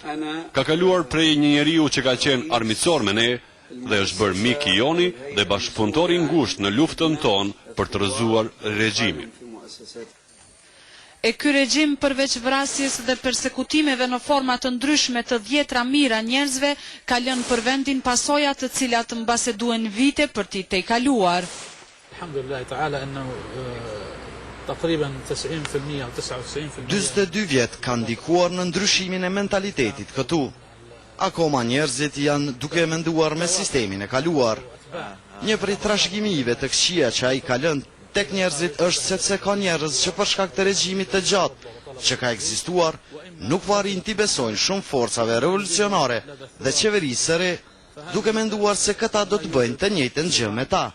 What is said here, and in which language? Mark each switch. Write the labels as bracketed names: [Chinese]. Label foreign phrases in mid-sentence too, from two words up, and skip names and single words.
[Albanian] Ka kaluar prej një njeriu që ka qenë armiqësor me ne dhe është bërë mik i joni dhe bashkëpunëtor i ngushtë në luftën tonë për të rrëzuar regjimin. E ky regjim përveç vrasjes dhe persekutimeve në forma të ndryshme të dhjetra mijëra njerëzve ka lënë për vendin pasoja të cilat mbase duhen vite për t'i tejkaluar. [Arabic] الحمد لله تعالى انه تقريبا 90% او 99% [Albanian] 42 vjet kanë ndikuar në ndryshimin e mentalitetit këtu. Akoma njerëzit janë duke menduar me sistemin e kaluar. Një prej trashëgimive të këqija që ai ka lënë tek njerëzit është sepse ka njerëz që për shkak të regjimit të gjatë që ka ekzistuar, nuk varin t'i besojnë shumë forcave revolucionare dhe qeverisë së re, duke menduar se këta do të bëjnë të njëjtën gjë me ta.